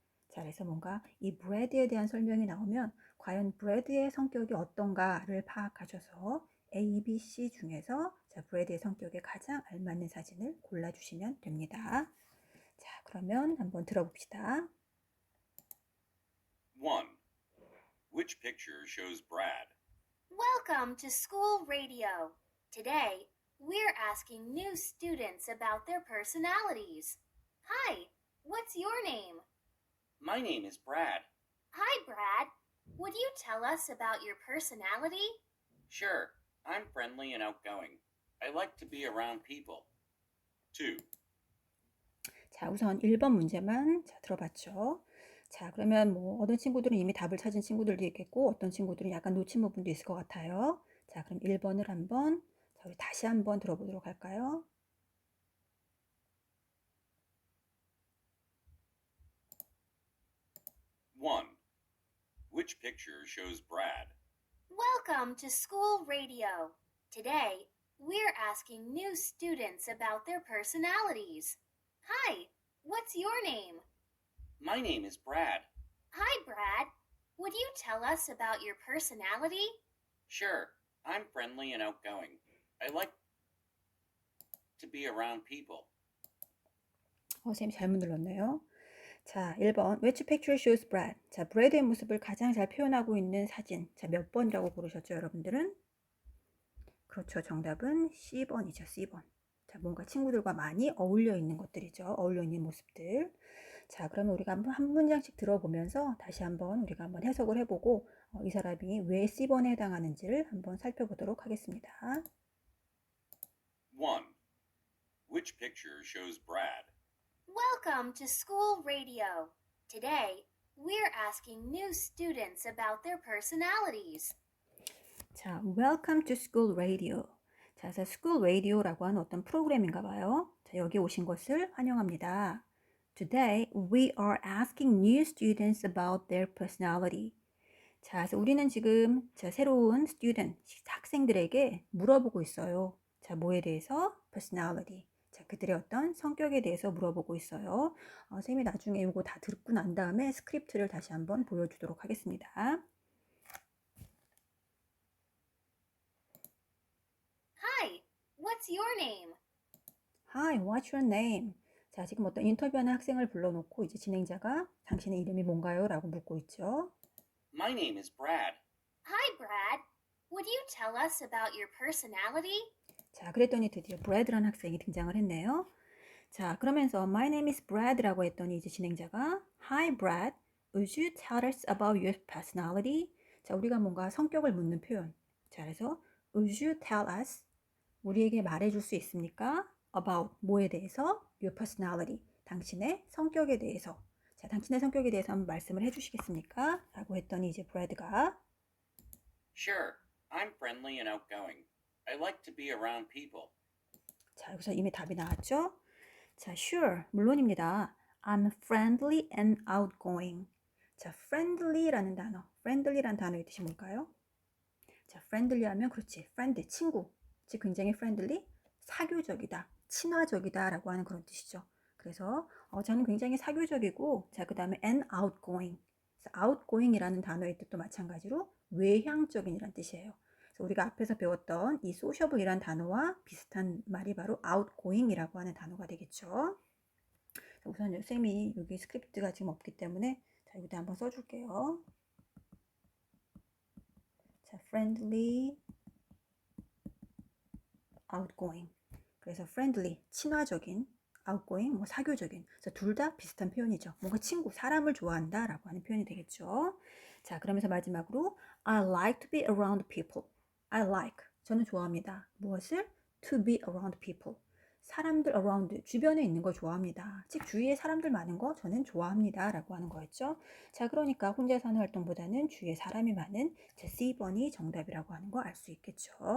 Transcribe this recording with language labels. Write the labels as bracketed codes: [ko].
[ko] 자, 그래서 뭔가 이 bread에 대한 설명이 나오면 과연 bread의 성격이 어떤가를 파악하셔서 A, B, C 중에서 자, bread의 성격에 가장 알맞는 사진을 골라주시면 됩니다. 자, 그러면 한번 들어봅시다. [en] 1. Which picture shows Brad? Welcome to School Radio. Today, we're asking new students about their personalities. Hi, what's your name? My name is Brad. Hi, Brad. Would you tell us about your personality? Sure, I'm friendly and outgoing. I like to be around people. 2. [ko] 자, 우선 1번 문제만 자, 들어봤죠. 자, 그러면 뭐 어떤 친구들은 이미 답을 찾은 친구들도 있겠고 어떤 친구들은 약간 놓친 부분도 있을 것 같아요. 자, 그럼 1번을 한번 자, 우리 다시 한번 들어보도록 할까요? [en] 1. Which picture shows Brad? Welcome to school radio. Today, we're asking new students about their personalities. Hi, what's your name? My name is Brad. Hi, Brad. Would you tell us about your personality? Sure, I'm friendly and outgoing. I like to be around people. [ko] 선생님 잘못 눌렀네요. 자, 1번. [en] Which picture shows Brad? [ko] 자, 브래드의 모습을 가장 잘 표현하고 있는 사진. 자, 몇 번이라고 고르셨죠, 여러분들은? 그렇죠. 정답은 C번이죠, C번. 자, 뭔가 친구들과 많이 어울려 있는 것들이죠. 어울려 있는 모습들. 자, 그러면 우리가 한 문장씩 들어보면서 다시 한번 우리가 한번 해석을 해보고 이 사람이 왜 C번에 해당하는지를 한번 살펴보도록 하겠습니다. [en] 1. Which picture shows Brad? Welcome to school radio. Today, we're asking new students about their personalities. 자, Welcome to School Radio. [ko] 자, 그래서 School Radio라고 하는 어떤 프로그램인가 봐요. 자, 여기 오신 것을 환영합니다. [en] Today, we are asking new students about their personality. [ko] 자, 그래서 우리는 지금 새로운 student, 학생들에게 물어보고 있어요. 자, 뭐에 대해서? Personality. 자, 그들의 어떤 성격에 대해서 물어보고 있어요. 선생님이 나중에 이거 다 듣고 난 다음에 스크립트를 다시 한번 보여주도록 하겠습니다. [en] Hi, what's your name? Hi, what's your name? [ko] 자, 지금 어떤 인터뷰하는 학생을 불러놓고 이제 진행자가 당신의 이름이 뭔가요? 라고 묻고 있죠. [en] My name is Brad. Hi, Brad. Would you tell us about your personality? [ko] 자, 그랬더니 드디어 브래드라는 학생이 등장을 했네요. 자, 그러면서 [en] My name is Brad [ko] 라고 했더니 이제 진행자가 [en] Hi, Brad. Would you tell us about your personality? [ko] 자, 우리가 뭔가 성격을 묻는 표현. 자, 그래서 [en] Would you tell us? [ko] 우리에게 말해줄 수 있습니까? About 뭐에 대해서? [en] Your personality. [ko] 당신의 성격에 대해서. 자, 당신의 성격에 대해서 한번 말씀을 해주시겠습니까? 라고 했더니 이제 브래드가 [en] Sure, I'm friendly and outgoing. I like to be around people. [ko] 자, 여기서 이미 답이 나왔죠? 자, sure, 물론입니다. [en] I'm friendly and outgoing. [ko] 자, friendly라는 단어. friendly라는 단어의 뜻이 뭘까요? 자, friendly 하면 그렇지. friend, 친구. 즉 굉장히 friendly, 사교적이다, 친화적이다 라고 하는 그런 뜻이죠. 그래서 저는 굉장히 사교적이고 자, 그 다음에 and outgoing. 그래서 outgoing이라는 단어의 뜻도 마찬가지로 외향적인이라는 뜻이에요. 그래서 우리가 앞에서 배웠던 이 sociable이라는 단어와 비슷한 말이 바로 outgoing이라고 하는 단어가 되겠죠. 우선 쌤이 여기 스크립트가 지금 없기 때문에 자, 여기다 한번 써줄게요. [en] 자, friendly, outgoing. [ko] 그래서 friendly, 친화적인, outgoing, 뭐 사교적인. 그래서 둘 다 비슷한 표현이죠. 뭔가 친구, 사람을 좋아한다 라고 하는 표현이 되겠죠. 자, 그러면서 마지막으로 [en] I like to be around people. I like, [ko] 저는 좋아합니다. 무엇을? [en] To be around people. [ko] 사람들 around, 주변에 있는 걸 좋아합니다. 즉 주위에 사람들 많은 거 저는 좋아합니다 라고 하는 거였죠. 자, 그러니까 혼자 사는 활동보다는 주위에 사람이 많은 제 C번이 정답이라고 하는 거 알 수 있겠죠.